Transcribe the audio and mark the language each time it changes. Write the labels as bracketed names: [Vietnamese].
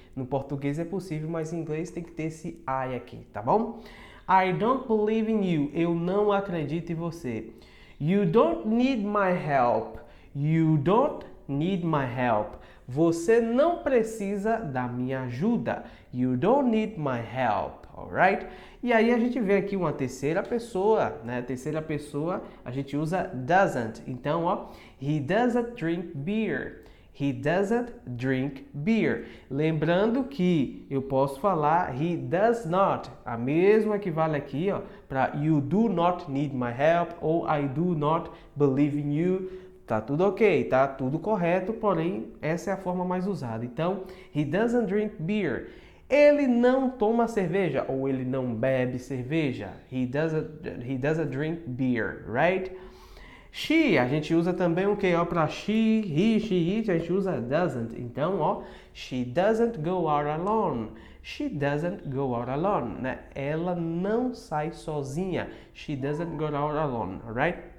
[Portuguese] No português é possível, mas em inglês tem que ter esse I aqui, tá bom? [English] I don't believe in you. [Portuguese] Eu não acredito em você. [English] You don't need my help. You don't need my help. [Portuguese] Você não precisa da minha ajuda. [English] You don't need my help, alright? [Portuguese] E aí a gente vê aqui uma terceira pessoa, né? Terceira pessoa a gente usa doesn't. Então, ó, [English] he doesn't drink beer. He doesn't drink beer. [Portuguese] Lembrando que eu posso falar [English] he does not. [Portuguese] A mesma que vale aqui, ó, para [English] you do not need my help ou I do not believe in you. [Portuguese] Tá tudo ok, tá tudo correto, porém essa é a forma mais usada. [English] Então, he doesn't drink beer. [Portuguese] Ele não toma cerveja ou ele não bebe cerveja. [English] He doesn't drink beer, right? [Portuguese] She, a gente usa também o que? Ó, para she, he, she, it, a gente usa doesn't. [English] Então, ó, she doesn't go out alone. She doesn't go out alone, né? [Portuguese] Ela não sai sozinha. [English] She doesn't go out alone, alright?